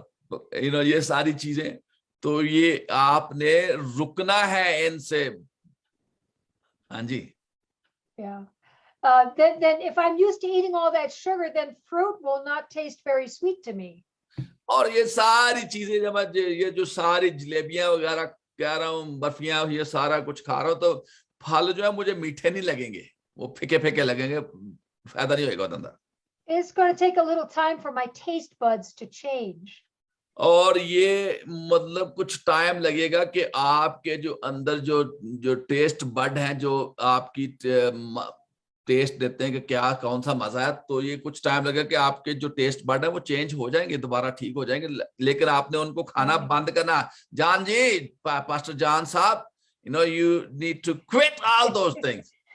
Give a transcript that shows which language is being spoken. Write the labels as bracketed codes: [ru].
[hi] ये सारी चीजें, तो ये आपने रुकना है इनसे। हाँ जी। [en] Yeah. Then if I'm used to eating all that sugar, then fruit will not taste very sweet to me. [hi] और ये सारी चीजें जब मैं ये जो सारी जलेबियां वगैरह कह रहा हूँ, बर्फियां, ये सारा कुछ खा रहा हूँ, तो फल जो है मुझे मीठे नहीं लगेंगे, वो फीके फीके लगेंगे, फायदा नहीं होगा धंधा। [en] It's going to take a little time for my taste buds to change. [hi] और ये मतलब कुछ टाइम लगेगा कि आपके जो अंदर जो टेस्ट बड हैं, जो आपकी टेस्ट देते हैं कि क्या कौन सा मजा है, तो ये कुछ टाइम लगेगा कि आपके जो टेस्ट बड है वो चेंज हो जाएंगे, दोबारा ठीक हो जाएंगे, लेकिन आपने उनको खाना बंद करना। [en] John ji, pastor John साहब, you need to quit all those things.